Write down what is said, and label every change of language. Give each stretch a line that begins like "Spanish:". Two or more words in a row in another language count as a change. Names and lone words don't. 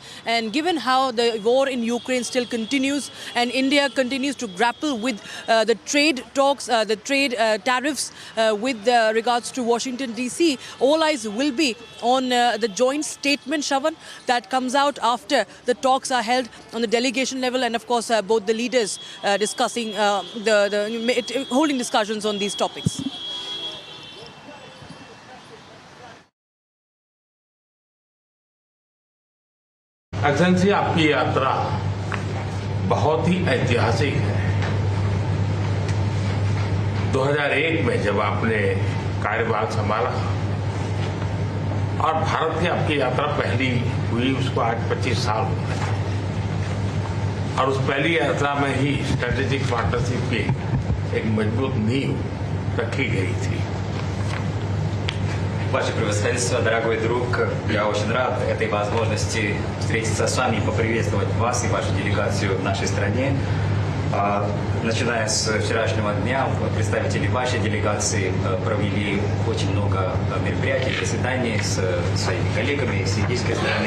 English: And given how the war in Ukraine still continues and India continues to grapple with the trade talks, the trade tariffs with regards to Washington DC, all eyes will be on the joint statement, Shravan, that comes out after the talks are held on the delegation level, and of course both the leaders discussing holding discussions on these topics.
Hindi: एक्सेलेंसी, आपकी यात्रा बहुत ही ऐतिहासिक है। 2001 में जब आपने कार्यभार संभाला और भारत की आपकी यात्रा पहली हुई, उसको आज 25 साल हो गए और उस पहली यात्रा में ही
English: strategic partnership
Hindi: की एक मजबूत नींव रखी गई थी।
Russian: Ваше превосходительство, дорогой друг, я очень рад этой возможности встретиться с вами и поприветствовать вас и вашу делегацию в нашей стране. Начиная с вчерашнего дня, представители вашей делегации провели очень много мероприятий, заседаний с своими коллегами с индийской стороны.